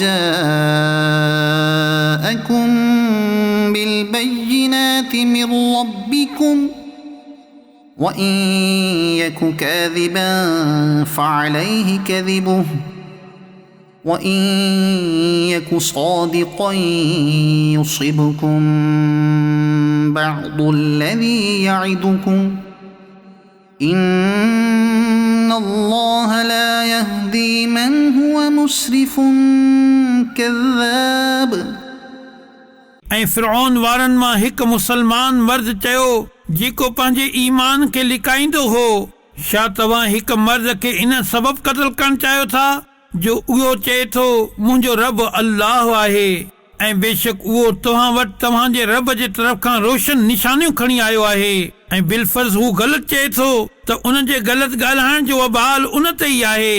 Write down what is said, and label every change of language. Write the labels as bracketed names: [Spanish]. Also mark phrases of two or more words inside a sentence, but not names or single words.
[Arabic] جاءكم بالبينات من ربكم وإن يك كاذبا فعليه كذبه وإن يك صادقا يصبكم بعض الذي يعدكم إن الله لا يهدي من هو مسرف كذاب. [Sindhi] ऐं फिरौन वारनि मां हिकु मुसलमान मर्द चयो जेको पंहिंजे ईमान खे लिकाईंदो हो, छा तव्हां हिकु मर्द खे इन सबब क़त्ल करणु चाहियो था जो उहो चए थो मुंहिंजो रब अल्लाह आहे ऐं बेशक उहो तव्हां वटि तव्हांजे रब जे तरफ़ खां रोशन निशानियूं खणी आयो आहे ऐं बिलफर्ज़ हू ग़लति चए थो त उन जे ग़लति ॻाल्हाइण जो वबाल उन ते ई आहे।